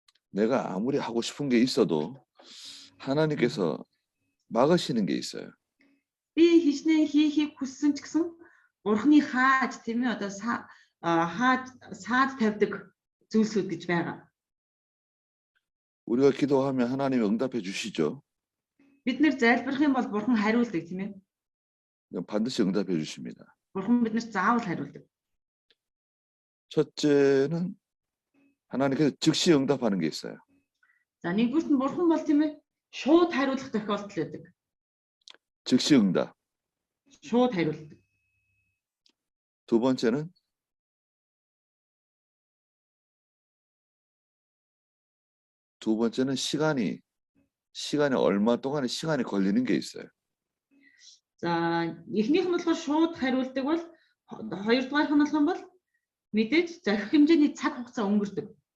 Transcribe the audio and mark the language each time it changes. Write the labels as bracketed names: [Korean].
[Korean] 내가 아무리 하고 싶은 게 있어도 하나님께서 막으시는 게 있어요. [Mongolian] Би хичнээн хийхийг хүссэн ч гэсэн Бурхны хааж тийм ээ одоо саад тавьдаг зүйлсүүд гэж байгаа. [Korean] 우리가 기도하면 하나님이 응답해 주시죠. [Mongolian] Бид нэр залбирх юм бол Бурхан хариулдаг тийм ээ. [Korean] 반드시 응답해 주십니다. [Mongolian] Бурхан биднэрт заавал хариулдаг. [Korean] 첫째는 하나님께서 즉시 응답하는 게 있어요. [Mongolian] За нэгдүгürt нь Бурхан бол тийм ээ шууд хариулах тохиолдол байдаг. [Korean] 즉시 응답. [Mongolian] шууд хариулдаг. [Korean] 두 번째는 시간이 얼마 동안의 시간이 걸리는 게 있어요. [Mongolian] За эхнийх нь болохоор шууд хариулдаг бол хоёрдугаарх нь болох юм бол мэдээж зорих хэмжээний цаг хугацаа өнгөрдөг.